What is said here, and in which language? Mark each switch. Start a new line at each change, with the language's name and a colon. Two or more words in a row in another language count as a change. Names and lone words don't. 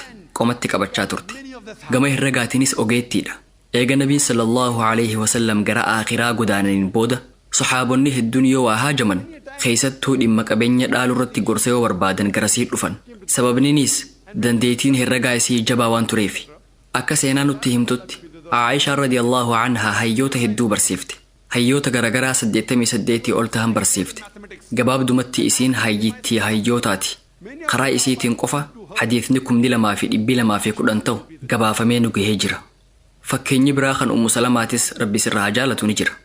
Oromo: Qomatti qabachaa turte. Gama herregaatiinis ogeettiidha. Eega Nabiin
Arabic: صلى الله عليه وسلم
Oromo: gara aakhiraa godaananiin booda sahaabonni hedduun yoo waa haajaman keessattuu dhimma qabeenya dhaaluu irratti gorsa yoo barbaadan garasii dhufan. Sababniinis dandeettiin herregaa isii jabaa waan tureef. Akka seenaa nutti himtutti Aisha
Arabic: رضي الله عنها
Oromo: hayyoota hedduu barsiifte. Hayyoota garagaraa 88 ol tahan barsiifte. Gabaabdumatti isiin hayyittii hayyootaati. Karaa isiitiin qofa hadiisni 2210 ta'u gabaafamee nu gahee jira. Fakkeenyi biraa kan Ummu Salamaatis Rabbi sirraa haa jaalatu ni jira.